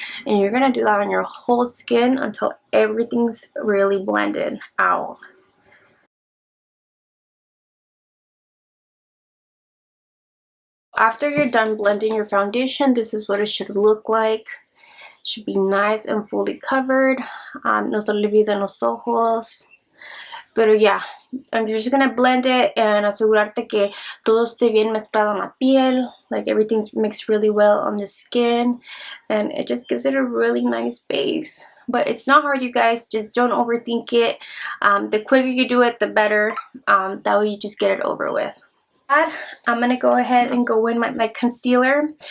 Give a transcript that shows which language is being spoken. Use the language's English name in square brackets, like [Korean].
[English] And you're going to do that on your whole skin until everything's really blended out. After you're done blending your foundation, this is what it should look like. It should be nice and fully covered. [Spanish] No se olviden los ojos. Pero [English] yeah, you're just gonna blend it and [Spanish] asegurarte que todo esté bien mezclado en la piel. [English] Like everything's mixed really well on the skin, and it just gives it a really nice base. But it's not hard, you guys. Just don't overthink it. The quicker you do it, the better. That way you just get it over with. I'm going to go ahead and go in my concealer.